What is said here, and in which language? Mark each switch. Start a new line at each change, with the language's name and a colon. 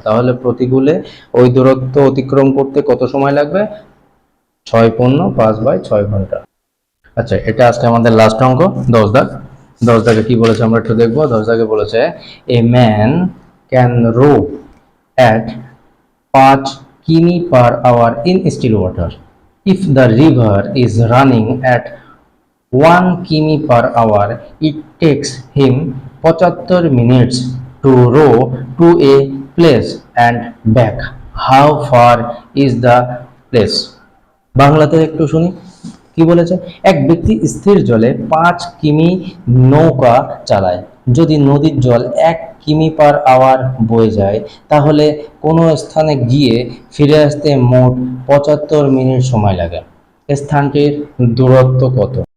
Bangla: তাহলে প্রতিকূলে ওই দূরত্ব অতিক্রম করতে কত সময় লাগবে, 6×5/6 ঘন্টা। আচ্ছা এটা আজকে আমাদের লাস্ট অঙ্ক 10 দাগ। 10 দাগে কি বলেছে আমরা একটু দেখবো। 10 দাগে বলেছে
English: A man can rho at 5 কিমি/আওয়ার in still water. If the river is running at 1 কিমি/আওয়ার, it takes him 75 minutes to row to a place and back. How far is the place?
Bangla: বাংলাতে একটু শুনি কি বলেছে। এক ব্যক্তি স্থির জলে 5 কিমি নৌকা চালায়, যদি নদীর জল 1 কিমি/আওয়ার বয়ে যায়, তাহলে কোনো স্থানে গিয়ে ফিরে আসতে মোট 75 মিনিট সময় লাগে। স্থানটির দূরত্ব কত?